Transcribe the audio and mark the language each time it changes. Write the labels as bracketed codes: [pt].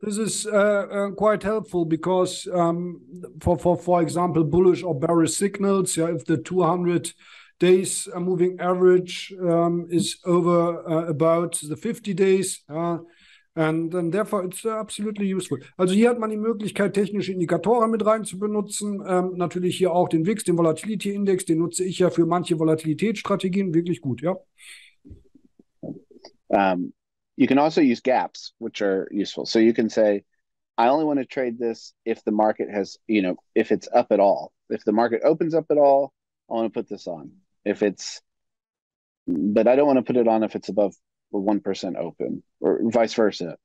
[en] This is quite helpful because for example, bullish or bearish signals, if the 200 days moving average is over about the 50 days, [de] Und [en] therefore it's absolutely useful. [de] Also hier hat man die Möglichkeit, technische Indikatoren mit rein zu benutzen. Natürlich hier auch den WIX, den Volatility Index, den nutze ich ja für manche Volatilitätsstrategien wirklich gut, ja. [en] You can also use gaps, which are useful. So you can say, I only want to trade this if the market has, if it's up at all. If the market opens up at all, I want to put this on. But I don't want to put it on if it's above 1% open, or vice versa.